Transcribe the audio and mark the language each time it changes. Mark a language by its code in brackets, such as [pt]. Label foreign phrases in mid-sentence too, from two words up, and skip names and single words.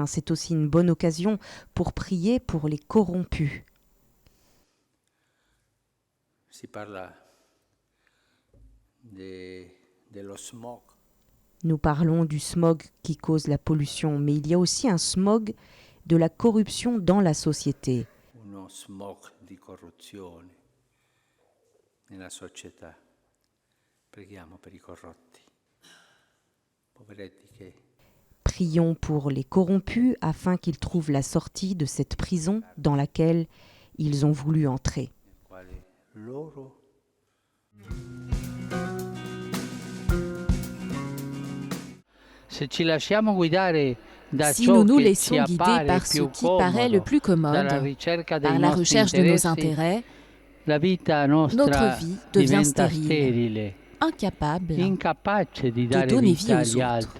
[fr] C'est aussi une bonne occasion pour prier pour les corrompus. Nous parlons du smog qui cause la pollution, mais il y a aussi un smog de la corruption dans la société. [it] Uno smog di corruzione nella società. Preghiamo per i corrotti. Poveretti che [fr] Prions pour les corrompus afin qu'ils trouvent la sortie de cette prison dans laquelle ils ont voulu entrer. [it] loro [fr] Si nous nous laissons guider par ce qui paraît le plus commode, par la recherche de nos intérêts, notre vie devient stérile, incapable de donner vie aux autres.